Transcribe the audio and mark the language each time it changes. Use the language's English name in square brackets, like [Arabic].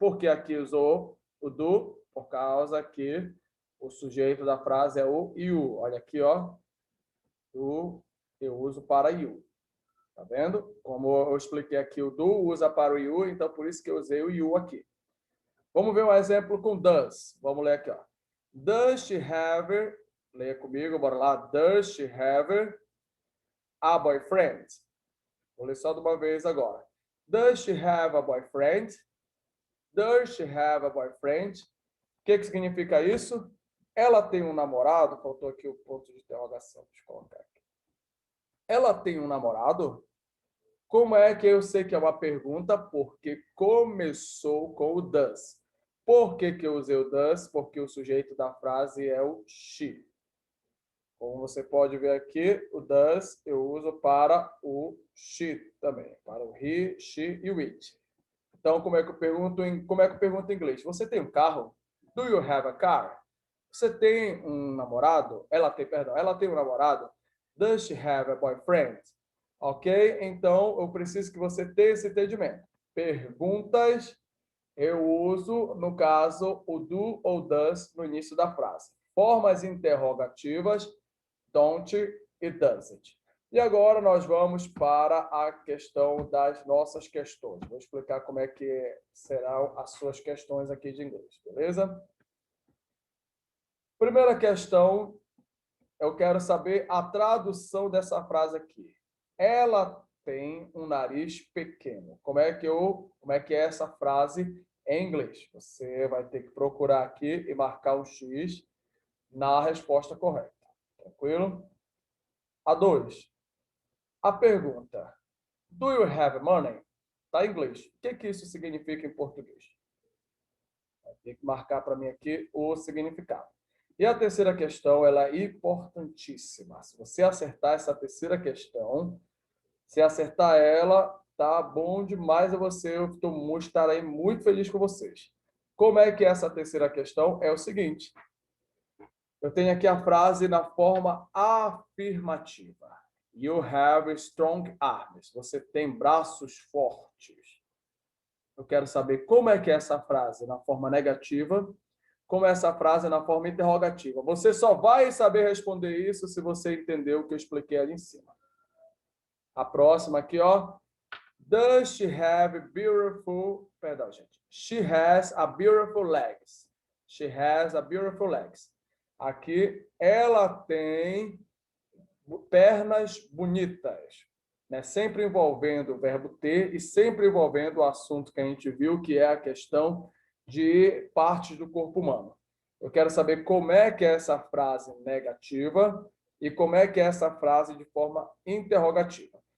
[Portuguese] Por que aqui usou o do? Por causa que o sujeito da frase é o you. Olha aqui, ó. O eu uso para you. Tá vendo? Como eu expliquei aqui, o do usa para o you, então por isso que eu usei o you aqui. Vamos ver um exemplo com does. Vamos ler aqui, ó. [English] Does she have, [Portuguese] leia comigo, bora lá. [English] Does she have a boyfriend? [Portuguese] Vou ler só de uma vez agora. [English] Does she have a boyfriend? Does she have a boyfriend? [Portuguese] O que significa isso? Ela tem um namorado? Faltou aqui o ponto de interrogação. Deixa eu colocar aqui. Ela tem um namorado? Como é que eu sei que é uma pergunta? Porque começou com o does. Por que que eu usei o does? Porque o sujeito da frase é o she. Como você pode ver aqui, o does eu uso para o she também, para o he, she e o it. Então, como é que eu pergunto em inglês? Você tem um carro? [English] Do you have a car? [Portuguese] Você tem um namorado? Ela tem um namorado? [English] Does she have a boyfriend? [Portuguese] Ok? Então, eu preciso que você tenha esse entendimento. Perguntas, eu uso, no caso, o do ou does no início da frase. Formas interrogativas, don't e doesn't. E agora nós vamos para a questão das nossas questões. Vou explicar como é que serão as suas questões aqui de inglês, beleza? Primeira questão, eu quero saber a tradução dessa frase aqui. Ela tem um nariz pequeno. Como é que é essa frase em inglês? Você vai ter que procurar aqui e marcar um X na resposta correta. Tranquilo? A 2. A pergunta, [English] do you have money? [Portuguese] Está em inglês. O que isso significa em português? Vai ter que marcar para mim aqui o significado. E a terceira questão, ela é importantíssima. Se você acertar essa terceira questão, se acertar ela, tá bom demais a você. Eu estarei muito feliz com vocês. Como é que é essa terceira questão? É o seguinte. Eu tenho aqui a frase na forma afirmativa. [English] You have strong arms. [Portuguese] Você tem braços fortes. Eu quero saber como é que é essa frase na forma negativa, como é essa frase na forma interrogativa. Você só vai saber responder isso se você entender o que eu expliquei ali em cima. A próxima aqui, ó. [English] Does she have beautiful... [Portuguese] Perdão, gente. [English] She has a beautiful legs. She has a beautiful legs. [Portuguese] Aqui, ela tem pernas bonitas, né? Sempre envolvendo o verbo ter e sempre envolvendo o assunto que a gente viu, que é a questão de partes do corpo humano. Eu quero saber como é que é essa frase negativa e como é que é essa frase de forma interrogativa.